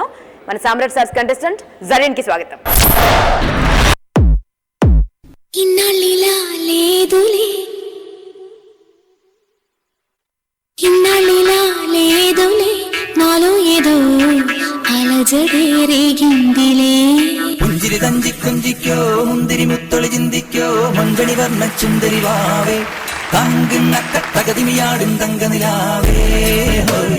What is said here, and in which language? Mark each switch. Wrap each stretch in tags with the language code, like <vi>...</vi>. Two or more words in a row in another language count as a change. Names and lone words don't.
<te>మన సామ్రాట్ స్టార్స్ కంటెస్టెంట్ జరీన్ కి స్వాగతం. ఇన్నాళ్ళిలా లేదులే, ఇన్నాళ్ళిలా లేదులే, నాలో ఏదో అలజడే రేగిందిలే.</te> <ml>പുഞ്ചിരി തഞ്ചിക്കൊഞ്ചിക്കോ മുന്തിരി മുത്തൊളി ചിന്തിക്കോ മങ്കണി വർണ്ണ ചുന്ദരി വാവേ തങ്കുന്നക്ക തകതിമിയാടും തങ്കനിലാവേ ഹോയ്.</ml>